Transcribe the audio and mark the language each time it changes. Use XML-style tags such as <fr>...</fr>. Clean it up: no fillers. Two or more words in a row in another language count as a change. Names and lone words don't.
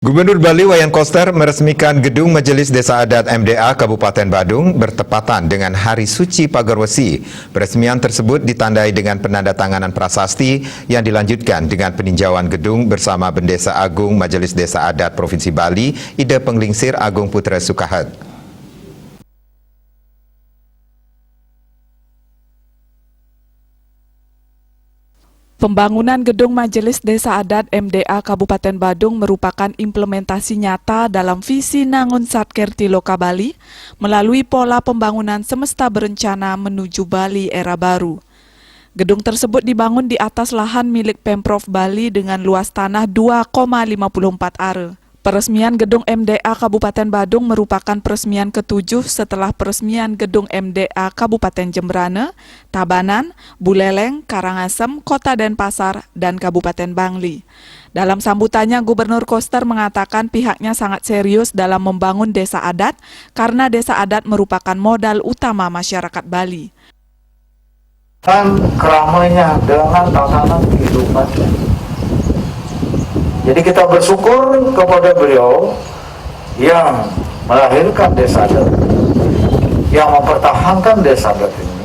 <id>Gubernur Bali Wayan Koster meresmikan Gedung Majelis Desa Adat MDA Kabupaten Badung bertepatan dengan Hari Suci Pagarwesi. Peresmian tersebut ditandai dengan penandatanganan prasasti yang dilanjutkan dengan peninjauan gedung bersama Bendesa Agung Majelis Desa Adat Provinsi Bali, Ida Penglingsir Agung Putra Sukahat. Pembangunan Gedung Majelis Desa Adat MDA Kabupaten Badung merupakan implementasi nyata dalam visi Nangun Satker Tiloka Bali melalui pola pembangunan semesta berencana menuju Bali era baru. Gedung tersebut dibangun di atas lahan milik Pemprov Bali dengan luas tanah 2,54 are. Peresmian Gedung MDA Kabupaten Badung merupakan peresmian ke-7 setelah peresmian Gedung MDA Kabupaten Jembrane, Tabanan, Buleleng, Karangasem, Kota Denpasar, dan Kabupaten Bangli. Dalam sambutannya, Gubernur Koster mengatakan pihaknya sangat serius dalam membangun desa adat karena desa adat merupakan modal utama masyarakat Bali. Dan keramainya dengan tatanan kehidupannya. Jadi kita bersyukur kepada beliau yang melahirkan desa adat, yang mempertahankan desa adat ini.</id>